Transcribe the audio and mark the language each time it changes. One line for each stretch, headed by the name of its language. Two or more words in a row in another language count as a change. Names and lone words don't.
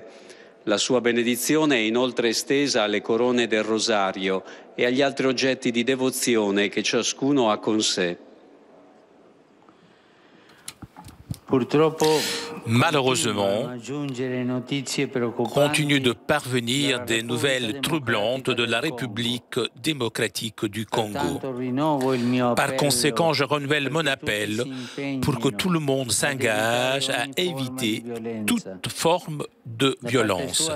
Italian: La sua benedizione è inoltre estesa alle corone del rosario e agli altri oggetti di devozione che ciascuno ha con sé.
French: Malheureusement, continue de parvenir des nouvelles troublantes de la République démocratique du Congo. Par conséquent, je renouvelle mon appel pour que tout le monde s'engage à éviter toute forme de violence.